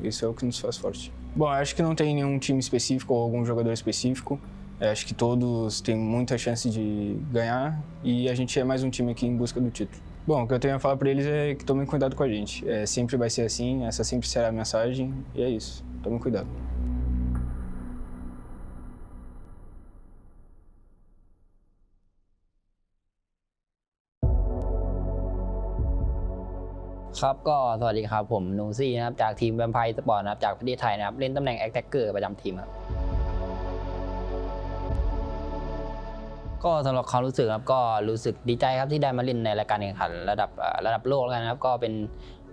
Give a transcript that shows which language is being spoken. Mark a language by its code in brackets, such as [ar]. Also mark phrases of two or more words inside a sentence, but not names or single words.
[pt] Isso é o que nos faz forte. Bom, eu acho que não tem nenhum time específico ou algum jogador específico. Acho que todos têm muita chance de ganhar e a gente é mais um time aqui em busca do título. Bom, o que eu tenho a falar para eles é que tomem cuidado com a gente. Sempre vai ser assim, essa sempre será a mensagem e é isso. Tomem cuidado. [th] ครับก็สวัสดีครับผมนูซี่นะครับจากทีมแวมไพร์สปอร์ตนะครับจากประเทศไทยนะครับเล่นตำแหน่งแอคแท็กเกอร์ประจำทีมครับก็สำหรับความรู้สึกครับก็รู้สึกดีใจครับที่ได้มาเล่นในรายการแข่งขันระดับโลกแล้วกันนะครับก็เป็นเห